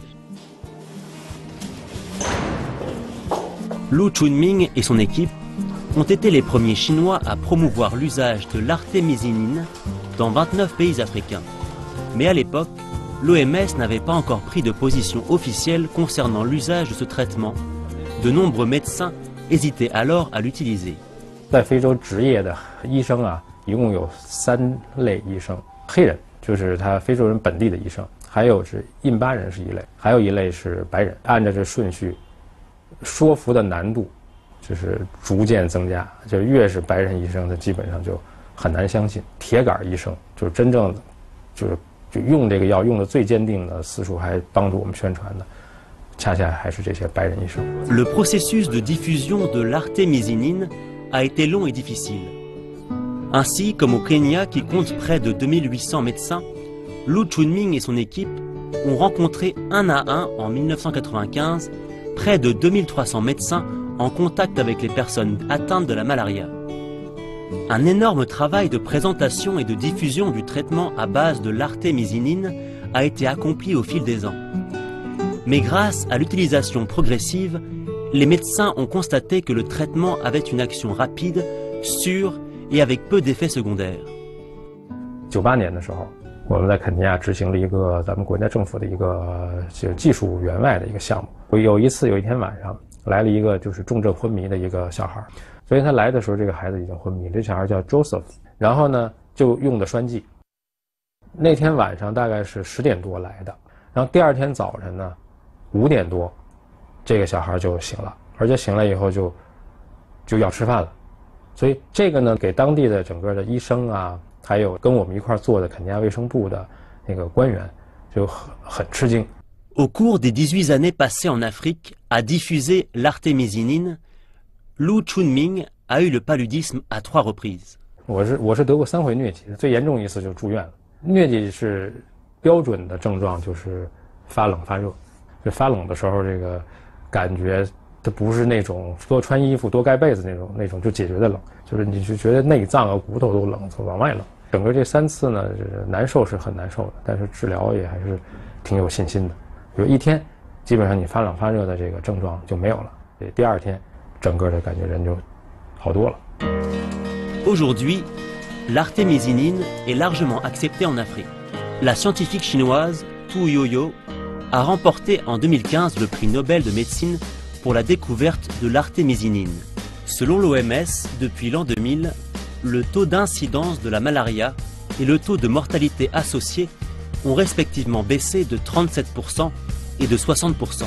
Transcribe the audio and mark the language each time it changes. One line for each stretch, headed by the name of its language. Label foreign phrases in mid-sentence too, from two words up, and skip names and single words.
French: Lu Chunming et son équipe ont été les premiers Chinois à promouvoir l'usage de l'artémisinine dans 29 pays africains. Mais à l'époque, l'OMS n'avait pas encore pris de position officielle concernant l'usage de ce traitement. De nombreux médecins hésitaient alors à l'utiliser.
Chinese: 在非洲执业的医生啊，一共有3类医生，黑人就是他非洲人本地的医生，还有是印巴人是一类，还有一类是白人。按照这顺序，说服的难度就是逐渐增加，就越是白人医生，他基本上就很难相信。铁杆医生就是真正就用这个药用的最坚定的次数还帮助我们宣传的，恰恰还是这些白人医生。
French: Le processus de diffusion de l'artémisinine a été long et difficile. Ainsi, comme au Kenya qui compte près de 2800 médecins, Lu Chunming et son équipe ont rencontré un à un en 1995 près de 2300 médecins en contact avec les personnes atteintes de la malaria. Un énorme travail de présentation et de diffusion du traitement à base de l'artémisinine a été accompli au fil des ans. Mais grâce à l'utilisation progressive, les médecins ont constaté que le traitement avait une action rapide, sûre et avec peu d'effets secondaires.
Chinese: 98 年的时候，我们在肯尼亚执行了一个咱们国家政府的一个技术援外的一个项目。有一天晚上来了一个就是重症昏迷的一个小孩。所以他来的时候，这个孩子已经昏迷，这小孩叫 Joseph， 然后呢就用的栓剂。那天晚上大概是10点多来的，然后第二天早晨呢5点多，这个小孩就醒了，而且醒了以后就要吃饭了。所以这个呢给当地的整个的医生啊，还有跟我们一块做的肯尼亚卫生部的那个官员就很吃惊。
French: Au cours des 18 années passées en Afrique à diffuser l'artémisinine, Lu Chunming a eu le paludisme à 3 reprises.
Chinese: 我是得过3回疟疾，最严重一次就住院了。疟疾是标准的症状就是发冷发热，就发冷的时候这个感觉它不是那种多穿衣服多盖被子那种就解决的冷，就是你就觉得内脏啊骨头都冷，往外冷。整个这3次呢，难受是很难受的，但是治疗也还是挺有信心的。有一天基本上你发冷发热的这个症状就没有了，第二天整个的感觉人就好多了。
French: Aujourd'hui, l'artémisinine est largement acceptée en Afrique. La scientifique chinoise Tu Youyou a remporté en 2015 le prix Nobel de médecine pour la découverte de l'artémisinine. Selon l'OMS, depuis l'an 2000, le taux d'incidence de la malaria et le taux de mortalité associé ont respectivement baissé de 37% et de 60%.